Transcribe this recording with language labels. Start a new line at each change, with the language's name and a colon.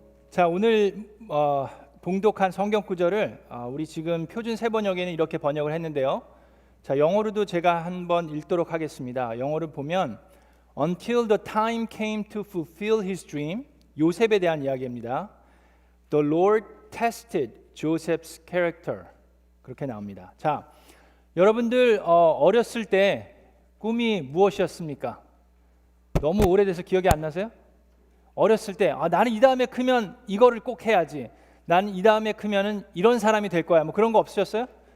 Korean: 자, 오늘 봉독한 성경 구절을 우리 지금 표준 세번역에는 이렇게 번역을 했는데요. 자, 영어로도 제가 한번 읽도록 하겠습니다. 영어를 보면
English: Until the time came to fulfill his dream,
Korean: 요셉에 대한 이야기입니다.
English: The Lord tested Joseph's character.
Korean: 그렇게 나옵니다. 자, 여러분들 어렸을 때 꿈이 무엇이었습니까? 너무 오래돼서 기억이 안 나세요? 어렸을 때 나는 이 다음에 크면 이거를 꼭 해야지. 나는 이 다음에 크면은 이런 사람이 될 거야. 뭐 그런 거 없으셨어요?